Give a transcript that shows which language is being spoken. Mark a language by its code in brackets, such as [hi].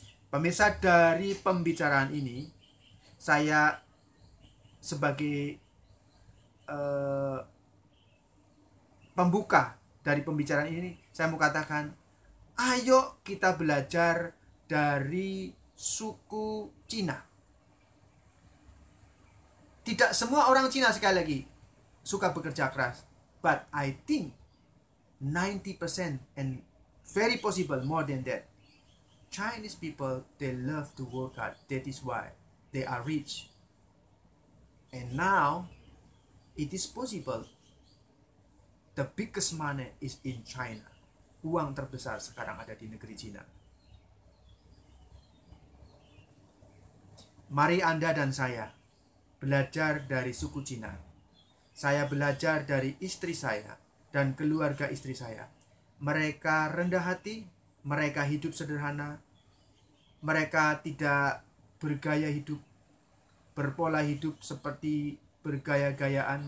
[id] Pemirsa, dari pembicaraan ini, saya sebagai pembuka dari pembicaraan ini, saya mau katakan, ayo kita belajar dari suku Cina. Tidak semua orang Cina, sekali lagi, suka bekerja keras. [en] But I think 90% and very possible more than that, Chinese people, they love to work hard. That is why they are rich. And now, it is possible. The biggest money is in China. [id] Uang terbesar sekarang ada di negeri Cina. Mari Anda dan saya belajar dari suku Cina. Saya belajar dari istri saya dan keluarga istri saya. Mereka rendah hati, mereka hidup sederhana, mereka tidak bergaya hidup, berpola hidup seperti bergaya-gayaan.